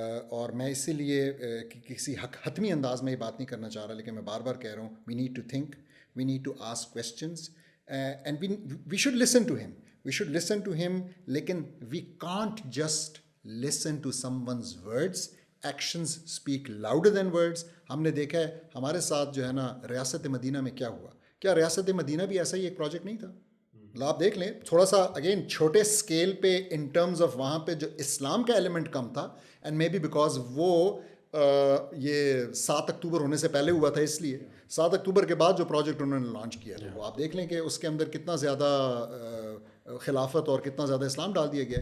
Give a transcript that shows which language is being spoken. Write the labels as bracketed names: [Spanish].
[Urdu] اور میں اسی لیے کسی حتمی انداز میں یہ بات نہیں کرنا چاہ رہا, لیکن میں بار بار کہہ رہا ہوں [English] we need to think, we need to ask questions, and we should listen to him, [Urdu] لیکن [English] we can't just listen to someone's words. Actions speak louder than words. [Urdu] ہم نے دیکھا ہے ہمارے ساتھ جو ہے نا ریاست مدینہ میں کیا ہوا. کیا ریاست مدینہ بھی ایسا ہی ایک پروجیکٹ نہیں تھا؟ مطلب آپ دیکھ لیں تھوڑا سا اگین چھوٹے اسکیل پہ [English] in terms of [Urdu] وہاں پہ جو اسلام کا ایلیمنٹ کم تھا، [English] and may be because [Urdu] وہ یہ 7 اکتوبر ہونے سے پہلے ہوا تھا، اس لیے 7 اکتوبر کے بعد جو پروجیکٹ انہوں نے لانچ کیا تو وہ آپ دیکھ لیں کہ اس کے اندر کتنا زیادہ خلافت اور کتنا زیادہ اسلام ڈال دیا گیا.